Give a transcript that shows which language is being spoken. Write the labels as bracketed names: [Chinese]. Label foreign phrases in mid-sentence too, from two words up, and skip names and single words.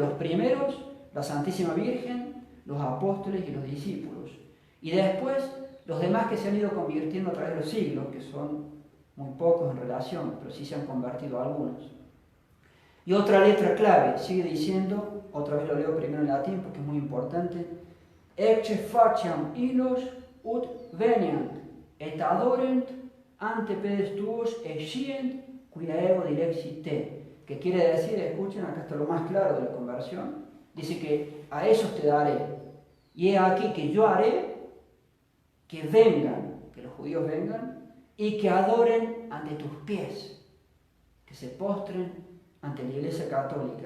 [Spanish] Los primeros, la Santísima Virgen, los apóstoles y los discípulos. Y después, los demás que se han ido convirtiendo a través de los siglos, que son muy pocos en relación, pero sí se han convertido algunos. Y otra letra clave, sigue diciendo, otra vez lo leo primero en latín porque es muy importante, [Latin] ecce faciam illos ut veniant, et adorent ante pedes tuos, et scient quia ego dilexit te. [Spanish] Que quiere decir, escuchen, acá está lo más claro de la conversión, dice que a esos te daré, y he aquí que yo haré que vengan, que los judíos vengan, y que adoren ante tus pies, que se postren ante la Iglesia Católica.